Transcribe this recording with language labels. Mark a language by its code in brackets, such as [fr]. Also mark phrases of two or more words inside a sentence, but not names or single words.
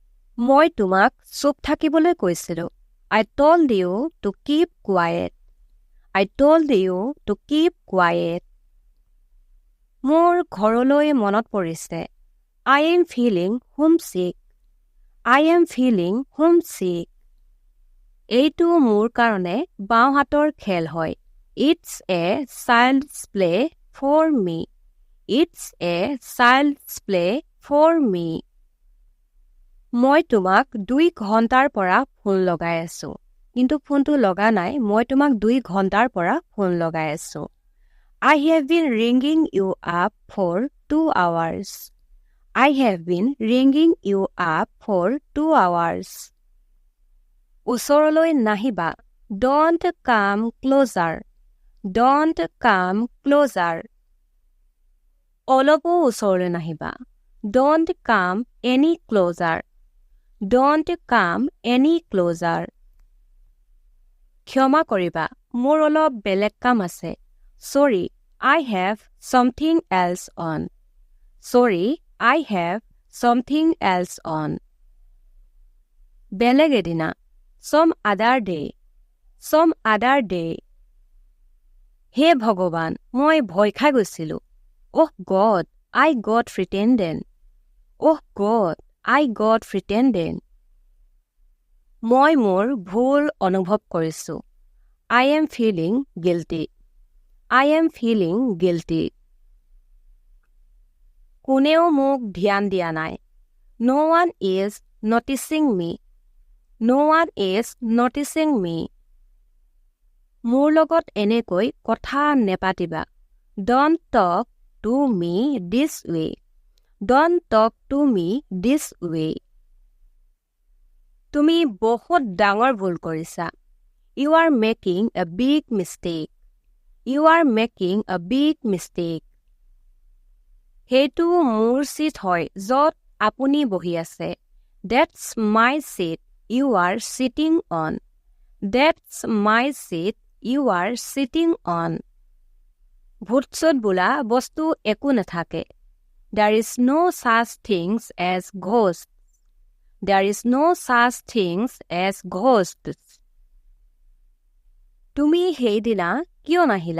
[as] মই তোমাক চুপ থাকিবলৈ কৈছিলো। [en] I told you to keep quiet. I told you to keep quiet. [as] মোৰ ঘৰলৈ মনত পৰিছে। [en] I am feeling homesick. I am feeling homesick. [as] এইটো মোৰ কাৰণে বাওঁ হাতৰ খেল হয়। [en] It's a child's play for me. It's a child's play for me. [as] মই তোমাক 2 ঘণ্টাৰ পৰা ফোন লগাই আছো। কিন্তু ফোনটো লগা নাই, মই তোমাক 2 ঘণ্টাৰ পৰা ফোন লগাই আছো। [en] I have been ringing you up for 2 hours. I have been ringing you up for 2 hours. [as] ওচৰলৈ নাহিবা। [en] Don't come closer. Don't come closer. [as] অলপো ওচৰলৈ নাহিবা। [en] Don't come any closer. Don't come any closer. [as] ক্ষমা কৰিবা, মোৰ অলপ বেলেগ কাম আছে। [en] Sorry, I have something else on. Sorry, I have something else on. [as] বেলেগ এদিনা। [en] Some other day. Some other day. [as] হে ভগৱান, মই ভয় খাই গৈছিলো। [en] Oh God, I got frightened. Oh God, I got frightened. [as] মই মোৰ ভুল অনুভৱ কৰিছো। [en] I am feeling guilty. I am feeling guilty. [as] কোনেও মোক ধ্যান দিয়া নাই। [en] No one is noticing me. No one is noticing me. [as] মোৰ লগত এনেকৈ কথা নেপাতিবা। [en] Don't talk to me this way. Don't talk to me this way. [as] তুমি বহুত ডাঙৰ ভুল কৰিছা। [en] You are making a big mistake. You are making a big mistake. [as] সেইটো মোৰ চিট হয় য'ত আপুনি বহি আছে। [en] That's my seat you are sitting on. That's my seat you are sitting on. [as] ভূত-চোত বোলা বস্তু একো নাথাকে। [en] There is no such things as ghosts. There is no such things as ghosts. [as] তুমি সেইদিনা কিয় নাহিলা?